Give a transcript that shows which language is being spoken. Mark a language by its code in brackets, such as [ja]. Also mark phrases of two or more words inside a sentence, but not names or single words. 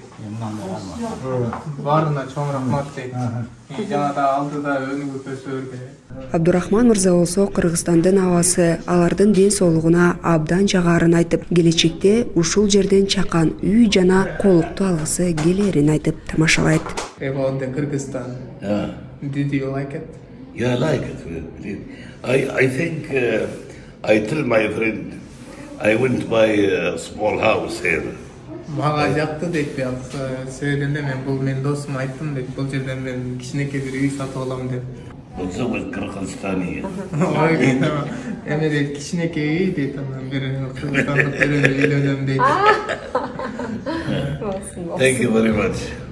[ky] Баарына чоң рахмат дейт. Жана да алдыда өнүгүп өсө берген. Абдурахман мырза болсо Кыргызстандын абасы алардын ден соолугуна абдан жагарын айтып, келечекте ушул жерден чакан үй жана колукту алгысы келерин айтып тамашалайт. [en] About Kyrgyzstan. Did you like it? Yeah, I like it. I think I tell my friend I went to buy a small house here. [ky] Мага жакты дейт, себебинде мен бул мен досума айттым дейт, бул жерден мен кичинекей бир үй сатып алам деп. [ar] وتزوج قرقستانية. [ky] Эме дейт, кичинекей үй дейт, анан бир кыргызстандык үйленем дейт. [en] Thank you very much.